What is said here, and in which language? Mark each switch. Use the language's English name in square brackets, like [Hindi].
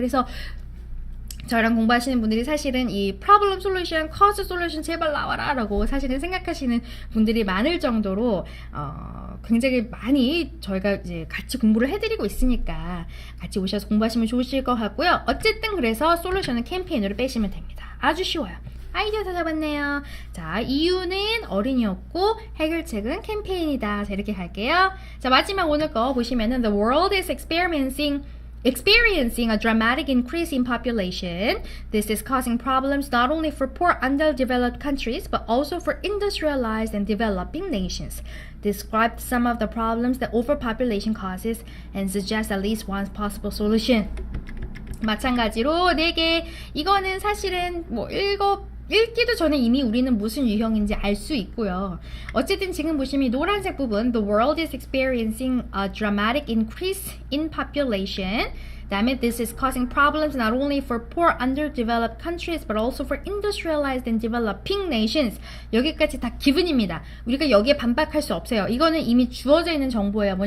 [Korean] 그래서 저랑 공부하시는 분들이 사실은 이 problem solution, cause solution 제발 나와라 라고 사실은 생각하시는 분들이 많을 정도로 굉장히 많이 저희가 이제 같이 공부를 해드리고 있으니까 같이 오셔서 공부하시면 좋으실 것 같고요. 어쨌든 그래서 솔루션은 캠페인으로 빼시면 됩니다. 아주 쉬워요. 아이디어 다 잡았네요. 자, 이유는 어린이였고 해결책은 캠페인이다. 자, 이렇게 갈게요. 자, 마지막 오늘 거 보시면은 [English] The world is experiencing a dramatic increase in population. This is causing problems not only for poor underdeveloped countries but also for industrialized and developing nations. Describe some of the problems that overpopulation causes and suggest at least one possible solution. [Korean] 마찬가지로 4개. 이거는 사실은 뭐 읽기도 전에 이미 우리는 무슨 유형인지 알 수 있고요. 어쨌든 지금 보시면 노란색 부분 [English] The world is experiencing a dramatic increase in population. [Korean] 다음에 [English] This is causing problems not only for poor underdeveloped countries but also for industrialized and developing nations. [Korean] 여기까지 다 기분입니다. 우리가 여기에 반박할 수 없어요. 이거는 이미 주어져 있는 정보예요.